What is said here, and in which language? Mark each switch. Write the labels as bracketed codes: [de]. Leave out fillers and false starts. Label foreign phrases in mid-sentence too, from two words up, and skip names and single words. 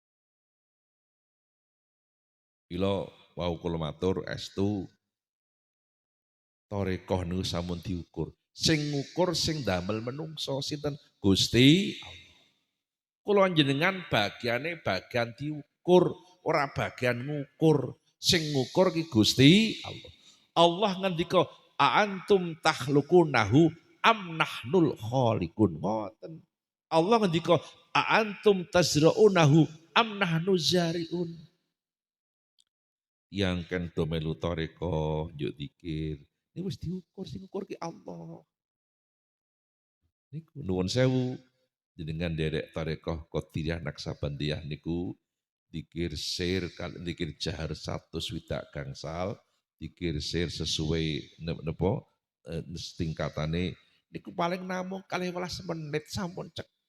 [jv] Ila wau kula matur estu tarekah niku sampun diukur. Sing ngukur sing damel menungso sinten? Gusti Allah. Kula njenengan bagiane bagian diukur, ora bagian ngukur. Sing ngukur ki Gusti Allah. Allah ngendika, [ar] "أأنتم تخلقونه أم نحن الخالقون." [jv] Ngoten. Allah ngendika, [ar] "أأنتم تزرعونه أم نحن الزارعون." [jv] Yang kan do melu toreko, yuk dikir. Ini wis diukur, sing ngukur ki Allah. Niku nuwun sewu jenengan derek tarekoh Qadiriyah Naksabandiyah niku dikir sir dikir jahar 100 gangsal, dikir sir sesuai nepo tingkatane niku paling namung 12 menit sampun cekap.